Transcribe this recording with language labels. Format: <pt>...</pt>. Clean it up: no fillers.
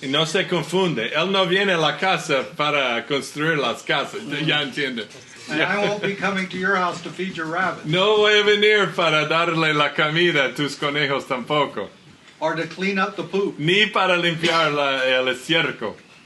<es>Y no se confunde, él no viene a la casa para construir las casas, ya entiende.</es> <en>And I won't be coming to your house to feed your rabbits.</en> <es>No voy a venir para darle la comida a tus conejos tampoco,</es> <en>Or to clean up the poop.</en> <es>ni para limpiar el estiércol.</es>